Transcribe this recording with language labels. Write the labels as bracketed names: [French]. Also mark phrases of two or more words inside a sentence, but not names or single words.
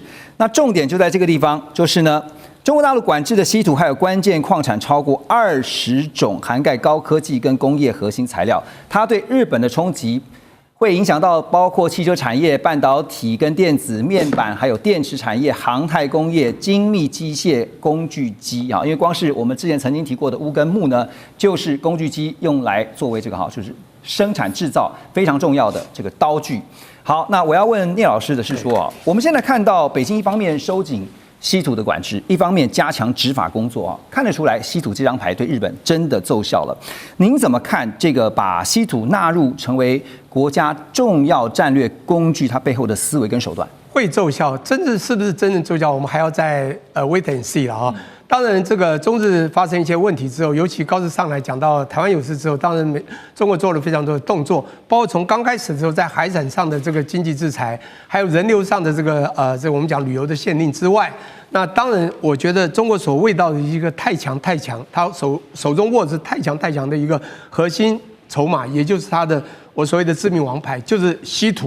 [Chinese] 那重點就在這個地方，就是呢，中國大陸管制的稀土還有關鍵礦產超過20種，涵蓋高科技跟工業核心材料，它對日本的衝擊會影響到包括汽車產業、半導體跟電子面板，還有電池產業、航太工業、精密機械工具機因為光是我們之前曾經提過的鎢跟鉬呢，就是工具機用來作為這個就是生產製造非常重要的這個刀具。好，那我要問聶老師的是說我們現在看到北京一方面收緊稀土的管制，一方面加強執法工作看得出來稀土這張牌對日本真的奏效了。您怎麼看這個把稀土納入成為國家重要戰略工具，它背後的思維跟手段？會奏效，真的是不是真正奏效，我們還要再 [English] wait and see [Chinese] 了當然，這個中日發生一些問題之後，尤其高市上來講到台灣有事之後，當然中國做了非常多的動作，包括從剛開始的時候在海產上的這個經濟制裁，還有人流上的這個我們講旅遊的限令之外，那當然我覺得中國所謂到的一個太強，他手中握着太強的一個核心籌碼，也就是他的我所謂的致命王牌，就是稀土。